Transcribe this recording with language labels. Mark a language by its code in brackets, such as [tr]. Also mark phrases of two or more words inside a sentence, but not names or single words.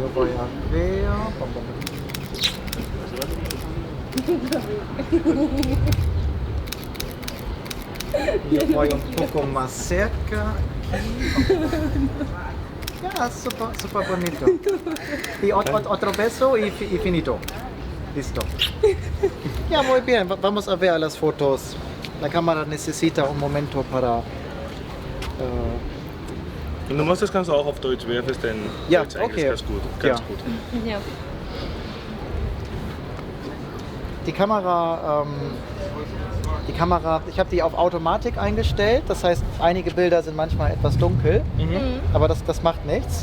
[es] Yo voy a ver. Yo voy un poco más cerca. Ya, super bonito. Y otro beso y finito. Listo. Ya, muy bien. Vamos a ver las fotos. La cámara necesita un momento para... [de] Und du machst das Ganze auch auf Deutsch, wäre es denn Ja, Deutsch eigentlich okay. ganz gut. Ja. Ganz gut. Ja. Die Kamera, ich habe die auf Automatik eingestellt. Das heißt, einige Bilder sind manchmal etwas dunkel, aber das macht nichts.